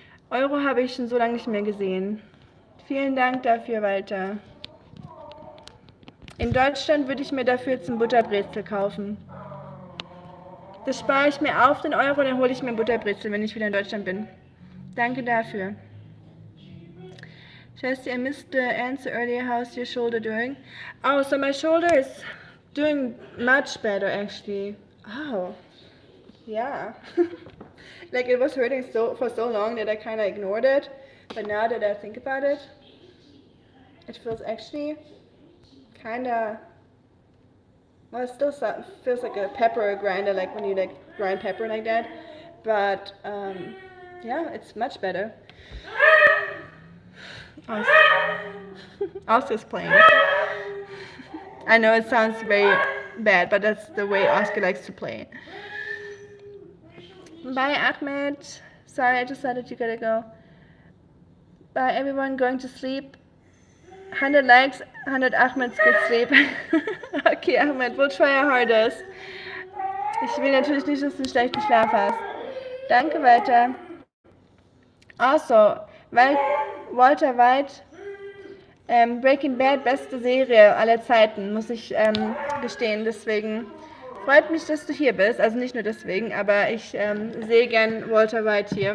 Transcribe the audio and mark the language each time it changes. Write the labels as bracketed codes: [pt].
[de] Euro habe ich schon so lange nicht mehr gesehen. Vielen Dank dafür, Walter. In Deutschland würde ich mir dafür jetzt ein Butterbrezel kaufen. Das spare ich mir auf, den Euro, dann hole ich mir ein Butterbrezel, wenn ich wieder in Deutschland bin. Danke dafür. [en] Chesty, I missed the answer earlier. How's your shoulder doing? Oh, so my shoulder is doing much better, actually. Oh, yeah. Like it was hurting for so long that I kind of ignored it. But now that I think about it, it feels actually kind of, well, it still feels like a pepper grinder, like when you like grind pepper like that. But yeah, it's much better. Oscar's playing. I know it sounds very bad, but that's the way Oscar likes to play. Bye, Ahmed. Sorry, I just decided you gotta go. Bye, everyone going to sleep. 100 likes, 100 Ahmeds good sleep. Okay, Ahmed, we'll try our hardest. [de] Ich will natürlich nicht, dass du einen schlechten Schlaf hast. Danke, Walter. Also, Walter White, Breaking Bad, beste Serie aller Zeiten, muss ich gestehen. Deswegen freut mich, dass du hier bist. Also nicht nur deswegen, aber ich sehe gern Walter White hier.